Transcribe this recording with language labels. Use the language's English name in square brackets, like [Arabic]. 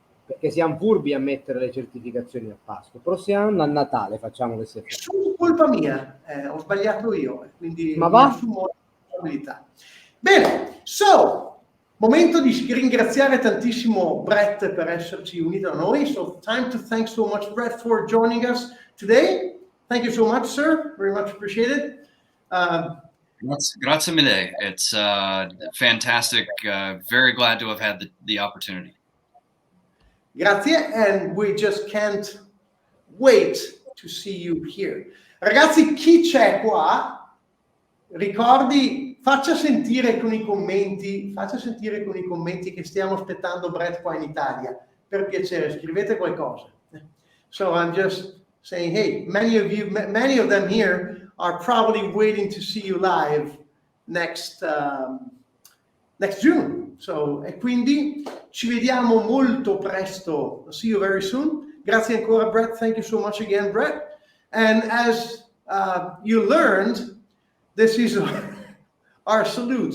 [Italian] perché siamo furbi a mettere le certificazioni a Pasqua. Prossimo anno a Natale facciamo l'SFL. Su colpa mia, ho sbagliato io, quindi ma va? assumo la responsabilità. Bene, momento di ringraziare tantissimo Brett per esserci unito a noi. [English] So time to thank so much Brett for joining us today. Thank you so much, sir. Very much appreciated. [Italian] Grazie mille. [English] It's fantastic. Very glad to have had the opportunity. [Italian] Grazie, [English] and we just can't wait to see you here. [Italian] Ragazzi, chi c'è qua, ricordi, faccia sentire con i commenti che stiamo aspettando Brett qua in Italia. Per piacere, scrivete qualcosa. [English] So I'm just saying, hey, many of them here are probably waiting to see you live next next June. [Italian] So, e quindi ci vediamo molto presto. [English] See you very soon. [Italian] Grazie ancora, [English] Brett. Thank you so much again, Brett. And as you learned, this is our salute.